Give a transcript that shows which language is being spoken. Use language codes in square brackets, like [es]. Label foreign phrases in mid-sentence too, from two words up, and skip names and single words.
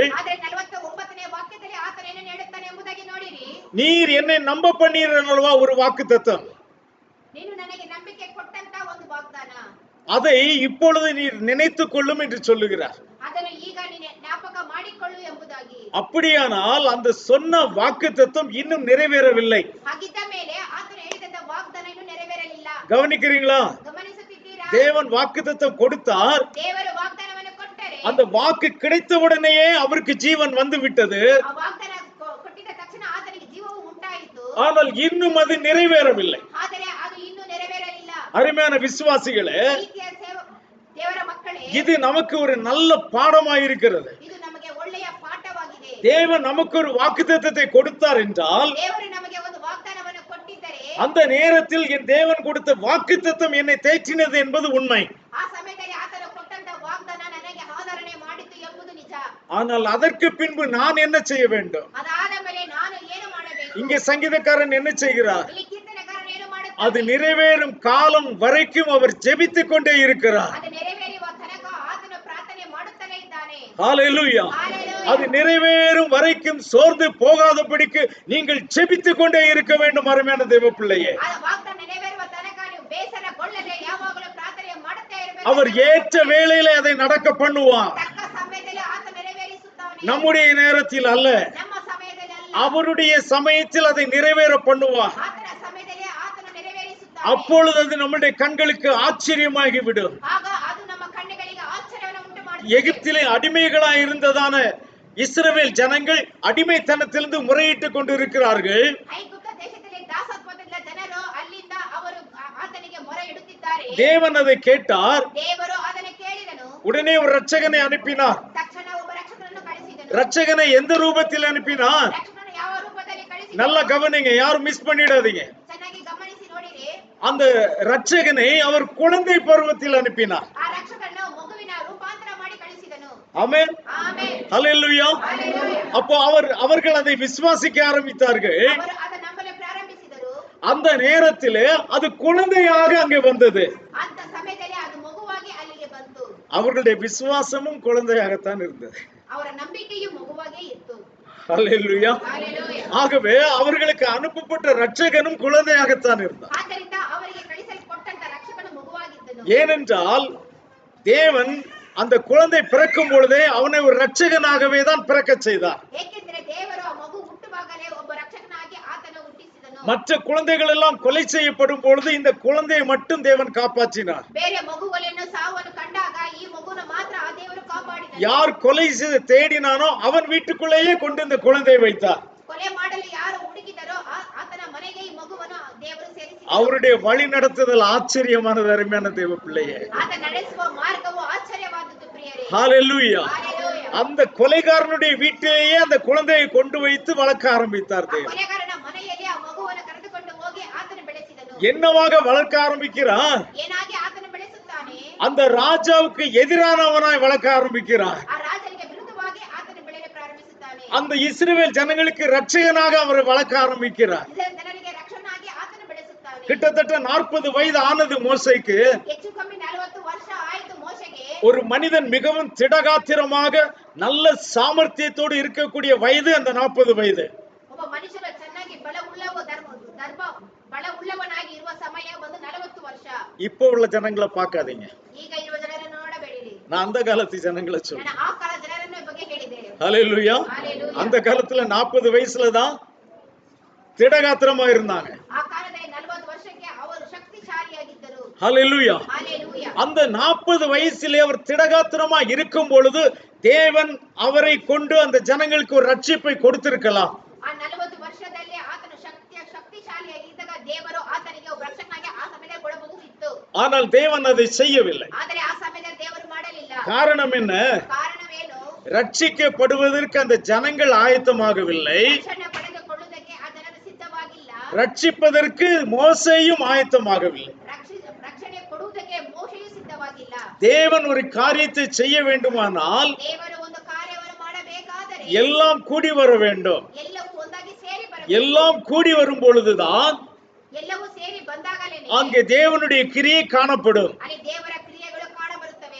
[kn] ಆದರೆ 49ನೇ ವಾಕ್ಯದಲ್ಲಿ ಆತನು ಏನನ್ನು ಹೇಳುತ್ತಾನೆ ಎಂಬುದಾಗಿ ನೋಡಿರಿ. [ta] நீர் என்னை நம்ப பண்ணீரல்வா ஒரு வாக்குத்தத்தம், [kn] ನೀನು ನನಗೆ ನಂಬಿಕೆ ಕೊಟ್ಟಂತ ಒಂದು ವಾಗ್ದಾನ, [ta] அதை இப்பொழுது நீர் நினைத்துக் கொள்ளும் என்று சொல்லுகிறார். [kn] ಅದನ್ನು ಈಗ ನೀನು ಜ್ಞಾಪಕ ಮಾಡಿಕೊಳ್ಳು ಎಂಬುದಾಗಿ. [ta] அப்படியானால் அந்த சொன்ன வாக்குத்தத்தம் இன்னும் நிறைவேறவில்லை. [kn] ಹಾಗಿದ್ದ ಮೇಲೆ ಆತನು ಹೇಳಿದಂತ ವಾಗ್ದಾನ ಇನ್ನೂ ನೆರವೇರಲಿಲ್ಲ. [ta] கவனிக்கிறீங்களா? [kn] ಗಮನಿಸುತ್ತಿದ್ದೀರಾ? [ta] தேவன் வாக்குத்தத்தம் கொடுத்தார், [kn] ದೇವರು ವಾಗ್ದಾನವನ್ನು ಕೊಟ್ಟರೆ [ta] அந்த வாக்கு கிடைத்தவுடனேயே அவருக்கு ஜீவன் வந்து விட்டது. [kn] ಆ ವಾಗ್ದಾನ ಕೊಟ್ಟಿದ ತಕ್ಷಣ ಆತನಿಗೆ ಜೀವವು ಉಂಟಾಯಿತು. [ta] ஆனால் இன்னும் அது நிறைவேறவில்லை. [kn] ಆದರೆ ಅದು ಇನ್ನೂ ನೆರವೇರಲಿಲ್ಲ. [ta] அருமையான விசுவாசிகளே, [kn] ಪ್ರೀತಿಯ ದೇವರ ಮಕ್ಕಳೇ, [ta] இது நமக்கு ஒரு நல்ல பாடமாயிருக்கிறது. [kn] ಇದು ನಮಗೆ ಒಳ್ಳೆಯ ಪಾಠವಾಗಿದೆ. [ta] தேவன் நமக்கு ஒரு வாக்குத்தத்தத்தை கொடுத்தார் என்றால், [kn] ದೇವರು ನಮಗೆ ಒಂದು ವಾಗ್ದಾನವನ್ನು ಕೊಟ್ಟಿದ್ದರೆ [ta] அந்த நேரத்தில் என் தேவன் கொடுத்த வாக்குத்தத்தம் என்னை தேற்றினது என்பது உண்மை. [kn] ಆ ಸಮಯದಲ್ಲಿ ಆತನು ಕೊಟ್ಟಂತ ವಾಗ್ದಾನ ನನಗೆ ಆಧರಣೆ ಮಾಡಿತು ಎಂಬುದು ನಿಜ. [ta] ஆனால் அதற்கு பின்பு நான் என்ன செய்ய வேண்டும்? [kn] ಅದಾದ ಮೇಲೆ ನಾನು ಏನು ಮಾಡಬೇಕು? [ta] இங்கே சங்கீதக்காரன் என்ன செய்கிறார்? [kn] ಇಲ್ಲಿ ಕೀರ್ತನೆಗಾರನು ಏನು [ta] அது [kn] ಮಾಡುತ್ತಾನೆ? [ta] நிறைவேறும் காலம் வரைக்கும் அவர் ஜெபித்துக் கொண்டே இருக்கிறார். [kn] ಅದು ನೆರವೇರುವ ತನಕ ಆತನು ಪ್ರಾರ್ಥನೆ ಮಾಡುತ್ತಲೇ ಇದ್ದಾನೆ. [ta] ஹalleluya. [kn] Hallelujah. [ta] அது நிறைவேறும் வரைக்கும் சோர்ந்து போகாதபடிக்கு நீங்கள் ஜெபித்துக் கொண்டே இருக்க வேண்டும் அருமையான தேவ பிள்ளையே. [kn] ಆ ವಾಗ್ದಾನ ನೆರವೇರುವ ತನಕ ನೀವು ಬೇಸರಗೊಳ್ಳದೆ ಯಾವಾಗಲೂ ಪ್ರಾರ್ಥನೆ ಮಾಡುತ್ತಾ ಇರಬೇಕು. [ta] அவர் ஏற்ற வேளையிலே அதை நடக்க பண்ணுவார். [kn] ತಕ್ಕ ಸಮಯದಲ್ಲಿ ಆತ ನೆರವೇರಿಸುತ್ತಾನೆ. [ta] நம்முடைய நேரத்தில் அல்ல, [kn] ನಮ್ಮ ಸಮಯದಲ್ಲಿ ಅಲ್ಲ, [ta] அவருடைய சமயத்தில் அதை நிறைவேற பண்ணுவார். [kn] ಆತನ ಸಮಯದಲ್ಲಿ ಆತನು ನೆರವೇರಿಸುತ್ತಾನೆ. [ta] அப்பொழுது அது நம்முடைய கண்களுக்கு ஆச்சரியமாகிவிடும். [kn] ಆಗ ಅದು ನಮ್ಮ ಕಣ್ಣುಗಳಿಗೆ ಆಶ್ಚರ್ಯವನ್ನು ಉಂಟು ಮಾಡುತ್ತದೆ. [ta] எகிப்திலே அடிமைகளாய் இருந்ததான இஸ்ரவேல் ஜனங்கள் அடிமைத்தனத்திலிருந்து முறையிட்டுக் கொண்டிருக்கிறார்கள். [kn] ಐಗುಪ್ತ ದೇಶದಲ್ಲಿ ದಾಸತ್ವದಿಂದ ಜನರು ಅಲ್ಲಿಂದ ಅವರು ಆತನಿಗೆ ಮೊರೆ ಇಡುತ್ತಿದ್ದಾರೆ. [ta] தேவன் அதை கேட்டார், [kn] ದೇವರು ಅದನ್ನು ಕೇಳಿದನು. [ta] உடனே ஒரு ரட்சகனை அனுப்பினார். [kn] ತಕ್ಷಣ ಒಬ್ಬ ರಕ್ಷಕನನ್ನು ಕಳಿಸಿದನು. [ta] ரட்சகனை எந்த ரூபத்தில் அனுப்பினார்? [kn] ರಕ್ಷಕನು ಯಾವ ರೂಪದಲ್ಲಿ ಕಳಿಸಿದನು? [ta] நல்லா கவனிங்க, யாரும் மிஸ் பண்ணிடாதீங்க. [kn] ಚೆನ್ನಾಗಿ ಗಮನಿಸಿ ನೋಡಿರಿ. [ta] அந்த ரட்சகனை அவர் குழந்தை பருவத்தில் அனுப்பினார். [kn] ಆ ರಕ್ಷಕನನ್ನು ಮಗುವಿನ ರೂಪಾಂತರ ಮಾಡಿ ಕಳಿಸಿದನು. [ta] ஆமென். [kn] ಆಮೆನ್. [ta] ஹல்லேலூயா. [kn] ಹಲ್ಲೆಲೂಯಾ. [ta] அப்போ அவர்கள் அதை விசுவாசிக்க ஆரம்பித்தார்கள். [kn] ಅವರು ಅದನ್ನು ನಂಬಲು ಪ್ರಾರಂಭಿಸಿದರು. [ta] அந்த நேரத்திலே அது குழந்தையாக அங்கே வந்தது. [kn] ಅಂತ ಸಮಯದಲ್ಲಿ ಅದು ಮಗುವಾಗಿ ಅಲ್ಲಿಗೆ ಬಂತು. [ta] அவர்களுடைய விசுவாசமும் குழந்தையாகத்தான் இருந்தது. [kn] ಅವರ ನಂಬಿಕೆಯು ಮಗುವಾಗೇ ಇತ್ತು. [ta] ஹல்லேலூயா. [kn] ಹಲ್ಲೆಲೂಯಾ. [ta] ஆகவே அவர்களுக்கு அனுப்பப்பட்ட ரட்சகனும் குழந்தையாகத்தான் இருந்தார். [kn] ಆದ್ದರಿಂದ ಅವರಿಗೆ ಕಳಿಸಲ್ಪಟ್ಟಂತ ರಕ್ಷಕನು ಮಗುವಾಗಿದ್ದನು. [ta] ஏனென்றால் தேவன் அந்த குழந்தை பிறக்கும் பொழுதே அவனை ஒரு ரட்சகனாகவே தான் பிறக்க செய்தார். [kn] ಏಕೆಂದರೆ ದೇವರು ಆ ಮಗು ಹುಟ್ಟುವಾಗಲೇ ಒಬ್ಬ ರಕ್ಷಕನಾಗಿ ಆತನು ಹುಟ್ಟಿಸಿದನು. [ta] மற்ற குழந்தைகள் எல்லாம் கொலை செய்யப்படும் பொழுது இந்த குழந்தையை மட்டும் தேவன் காப்பாற்றினார். [kn] ಬೇರೆ ಮಗುಗಳನ್ನು ಸಾವನ್ನು ಕಂಡಾಗ ಈ ಮಗುವನ್ನು ಮಾತ್ರ ಆ ದೇವರು ಕಾಪಾಡಿದನು. [ta] யார் கொலை செய்து தேடினானோ அவன் வீட்டுக்குள்ளேயே கொண்டு இந்த குழந்தையை வைத்தார். [kn] ಕೊಲೆ ಮಾಡಲು ಯಾರು ಹುಡುಕಿದರೋ ಆತನ ಮನೆಗೆ ಈ ಮಗುವನ್ನು ದೇವರು ಸೇರಿಸಿದರು. [ta] அவருடைய வழி நடத்துதல் ஆச்சரியமானது அருமையான தேவ பிள்ளையே. [kn] ಆತ ನಡೆಸುವ ಮಾರ್ಗವು ಆಶ್ಚರ್ಯವಾದದ್ದು ಪ್ರಿಯರೇ. [ta] ஹalleluya. ஹalleluya. அந்த கொலைகாரனுடைய வீட்டிலேயே அந்த குழந்தையை கொண்டு வைத்து வளர்க்க ஆரம்பித்தார் தேவன். [kn] ಕೊಲೆಗಾರನ ಮನೆಯಲ್ಲಿ ಆ ಮಗುವನ್ನು ಕರೆದುಕೊಂಡು ಹೋಗಿ ಆತನ ಬೆಳೆಸಿದನು. [ta] என்னவாக வளர்க்க ஆரம்பிக்கிறார்? [kn] ಏನಾಗಿ ಆತನ ಬೆಳೆಸುತ್ತಾನೆ? [ta] அந்த ராஜாவுக்கு எதிரானவனாய் வளர்க்க ஆரம்பிக்கிறார். [kn] ಆ ರಾಜನಿಗೆ ವಿರುದ್ಧವಾಗಿ ಆತನ ಬೆಳೆಯಲು ಪ್ರಾರಂಭಿಸುತ್ತಾನೆ. [ta] அந்த இஸ்ரவேல் ஜனங்களுக்கு ரட்சகனாக அவரை வளர்க்க ஆரம்பிக்கிறார். [kn] ಇಸ್ರಾಯೇಲ್ ಜನರಿಗೆ ರಕ್ಷಕನಾಗಿ ಆತನ ಬೆಳೆಸುತ್ತಾನೆ. [ta] கிட்டத்தட்ட 40 வயது ஆனது மோசேக்கு. [kn] ಹೆಚ್ಚು ಕಮ್ಮಿ 40 ವರ್ಷ ಆಯಿತು ಮೋಶೆಗೆ. [ta] ஒரு மனிதன் மிகவும் திடகாத்திரமாக நல்ல சாமர்த்தியத்தோடு இருக்கக்கூடிய வயது அந்த 40 வயது. [kn] ಒಬ್ಬ ಮನುಷ್ಯನು ಚೆನ್ನಾಗಿ ಬಲ ಉಳ್ಳವನಾಗಿ ಇರುವ ಸಮಯ ಒಂದು 40 ವರ್ಷ. [ta] இப்போ உள்ள ஜனங்களை பார்க்காதீங்க. [kn] ಈಗ ಇರುವ ಜನರನ್ನು ನೋಡಬೇಡಿರಿ. [ta] நான் அந்த காலத்து ஜனங்களை சொல்றேன். [kn] ನಾನು ಆ ಕಾಲ ಜನರನ್ನ ಬಗ್ಗೆ ಹೇಳಿದೆ. [ta] ஹalleluya. அந்த காலத்துல 40 வயசுல தான் திடகாத்திரமா இருந்தாங்க. [kn] ಆ ಕಾಲದಲ್ಲಿ 40 ವರ್ಷಕ್ಕೆ ಅವರು ಶಕ್ತಿಶಾಲಿಯಾಗಿದ್ದರು. [ta] ஹalleluya. ஹalleluya. அந்த 40 வயசிலே அவர் திடகாத்திரமா இருக்கும் பொழுது தேவன் அவரை கொண்டு அந்த ஜனங்களுக்கு ஒரு ரட்சிப்பை கொடுத்திருக்கலாம். [kn] ಆ 40 ವರ್ಷದಲ್ಲಿ ಆತನು ಶಕ್ತಿಶಾಲಿಯಾಗಿದ್ದಾಗ ದೇವರು ಆತನಿಗೆ ಒಬ್ಬ ರಕ್ಷಕನಾಗಿ ಆ ಸಮಯದಲ್ಲಿ ಕೊಡಬಹುದಿತ್ತು. [ta] ஆனால் தேவன் அதை செய்யவில்லை. [kn] ಆದರೆ ಆ ಸಮಯದಲ್ಲಿ ದೇವರು ಮಾಡಲಿಲ್ಲ. [ta] காரணம் என்ன? [kn] ಕಾರಣವೇನು? [ta] ரட்சிக்கப்படுவதற்கு அந்த ஜனங்கள் ஆயத்தமாகவில்லை. [kn] ರಕ್ಷಣೆ ಪಡೆದುಕೊಳ್ಳುವುದಕ್ಕೆ ಆ ಜನರು ಸಿದ್ಧವಾಗಿಲ್ಲ. [ta] ரட்சிப்பதற்கு மோசேயும் ஆயத்தமாகவில்லை. [kn] ರಕ್ಷಣೆ ಕೊಡುವುದಕ್ಕೆ ಮೋಶೆಯು ಸಿದ್ಧವಾಗಿಲ್ಲ. [ta] தேவன் ஒரு காரியத்தை செய்ய வேண்டுமானால் [kn] ದೇವರು ಒಂದು ಕಾರ್ಯವನ್ನು ಮಾಡಬೇಕಾದರೆ [ta] எல்லாம் கூடி வர வேண்டும். [kn] ಎಲ್ಲವೂ ಒಂದಾಗಿ ಸೇರಿ ಬರಬೇಕು. [ta] எல்லாம் கூடி வரும் பொழுதுதான் [kn] ಎಲ್ಲವೂ ಸೇರಿ ಬಂದಾಗಲೇನೆ [ta] அங்கே தேவனுடைய கிரியை காணப்படும். [kn] ಅಲ್ಲಿ ದೇವರ ಕ್ರಿಯೆಗಳು ಕಾಣಬರುತ್ತವೆ.